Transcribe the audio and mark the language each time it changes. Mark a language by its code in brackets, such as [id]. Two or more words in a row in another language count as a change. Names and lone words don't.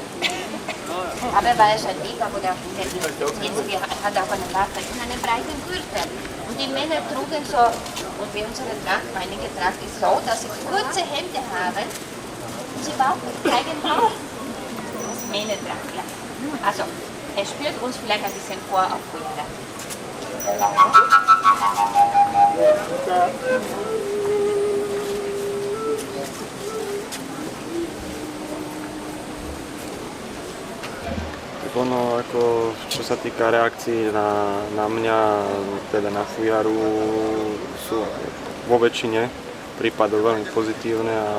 [de] Aber war er schon lieb, aber er hat auch eine Waffe in einem breiten Gürtel. Und die Männer trugen so, und wie unsere Tracht, einige Tracht ist so, dass sie kurze Hemden haben und sie zeigen Bauch. Das Männertracht, ja. Also, er spielt uns vielleicht ein bisschen vor auf Fuera. [sk] Ono, ako, čo sa týka reakcií na mňa, teda na fujaru, sú vo väčšine prípadov veľmi pozitívne a